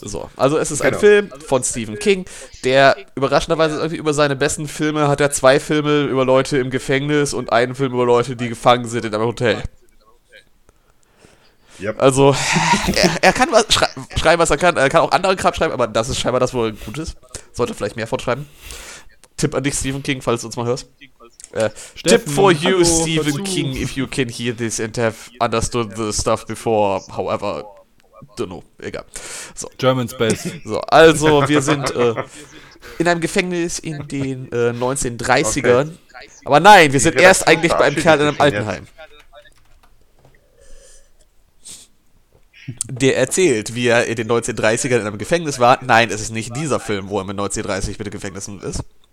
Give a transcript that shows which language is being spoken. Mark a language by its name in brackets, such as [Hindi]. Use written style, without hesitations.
[German] So, also es ist ein Film von Stephen King, der überraschenderweise irgendwie über seine besten Filme hat er zwei Filme über Leute im Gefängnis und einen Film über Leute, die gefangen sind in einem Hotel. Yep. Also, er kann was schreiben, was er kann. Er kann auch andere Kram schreiben, aber das ist scheinbar das, wo er gut ist. Sollte vielleicht mehr fortschreiben. Tipp an dich, Stephen King, falls du uns mal hörst. [English] Tipp for you, hallo, Stephen King, if you can hear this and have understood the stuff before, however, don't know, egal. So. German's best. [German] So, also, wir sind in einem Gefängnis in den 1930ern. Okay. Aber nein, wir sind erst eigentlich bei einem Kerl in einem Altenheim. Der erzählt, wie er in den 1930ern in einem Gefängnis war. Nein, es ist nicht dieser Film, wo er mit 1930 mit den Gefängnissen ist.